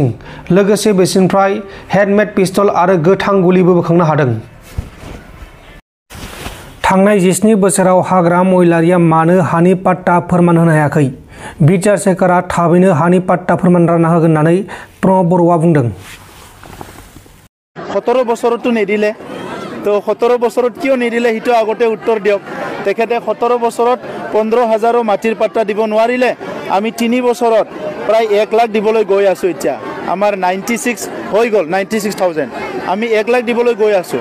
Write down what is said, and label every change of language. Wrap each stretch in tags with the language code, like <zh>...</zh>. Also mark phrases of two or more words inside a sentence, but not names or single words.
<brx>लोगोसे बिसोरनिफ्राय हेडमेड पिस्तल आरो गोथां गुलिबो बोखांनो हादों। थांनाय 17 बोसोराव हाग्रा महिलारिया मानो हानि पाट्टा फोरमान होनो हायाखै? बिटिआर सोरखारा थाबैनो हानि पाट्टा फोरमान रानना होगोन होननानै प्रमद बर'आ बुंदों।</brx> <as>17 বছৰতো নিদিলে, তো 17 বছৰত কিয় নিদিলে সেইটো আগতে উত্তৰ দিয়ক। তেখেতে 17 বছৰত 15,000 মাটিৰ পাট্টা দিব নোৱাৰিলে। আমি 3 বছৰত প্ৰায় 1 লাখ দিবলৈ গৈ আছোঁ। এতিয়া আমাৰ 96 হৈ গ'ল, 96,000 আমি 1 লাখ দিবলৈ গৈ আছোঁ।</as>